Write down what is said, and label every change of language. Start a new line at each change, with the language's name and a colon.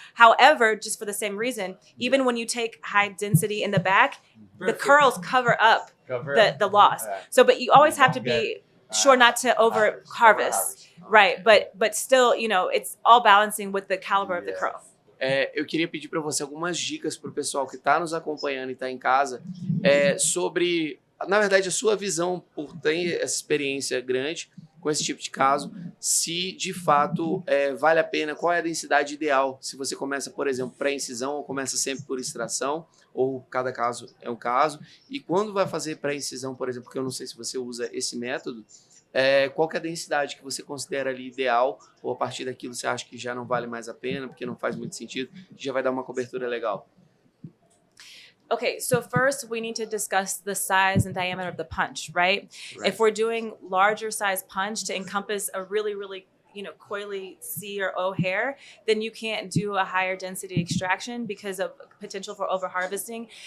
English: However, just for the same reason, even when you take high density in the back, the curls cover up the loss. So, but you always have to be sure not to over harvest, right? But still, it's all balancing with the caliber of the curl.
Portuguese: Eu queria pedir para você algumas dicas para o pessoal que está nos acompanhando e está em casa sobre, na verdade, a sua visão por ter essa experiência grande com esse tipo de caso, se de fato vale a pena, qual é a densidade ideal, se você começa, por exemplo, pré-incisão ou começa sempre por extração, ou cada caso é um caso, e quando vai fazer pré-incisão, por exemplo, porque eu não sei se você usa esse método, qual que é a densidade que você considera ali ideal, ou a partir daquilo você acha que já não vale mais a pena, porque não faz muito sentido, que já vai dar uma cobertura legal?
English: Okay, so first we need to discuss the size and diameter of the punch, right? If we're doing larger size punch to encompass a really, really, coily C or O hair, then you can't do a higher density extraction because of potential for over harvesting.